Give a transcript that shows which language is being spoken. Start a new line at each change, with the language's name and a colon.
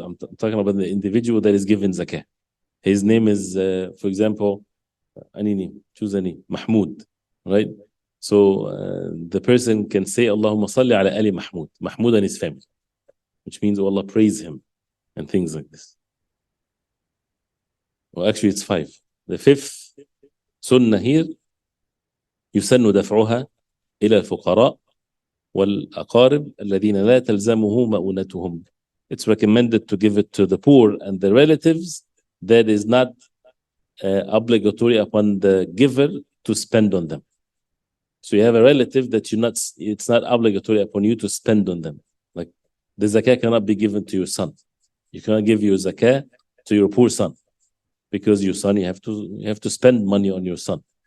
English: I'm talking about the individual that is given zakah. His name is, for example, any name, choose a name, Mahmoud, right? So the person can say,
Arabic: Allahumma salli ala Ali Mahmoud,
English: Mahmoud and his family, which means, oh Allah, praise him, and things like this. Well, actually, it's 5. The 5th sunnah here,
Arabic: يسن دفعها إلى الفقراء والأقارب الذين لا تلزمه مؤونتهم.
English: It's recommended to give it to the poor and the relatives that is not obligatory upon the giver to spend on them. So you have a relative that it's not obligatory upon you to spend on them. Like the zakah cannot be given to your son. You cannot give your zakah to your poor son, because your son, you have to spend money on your son.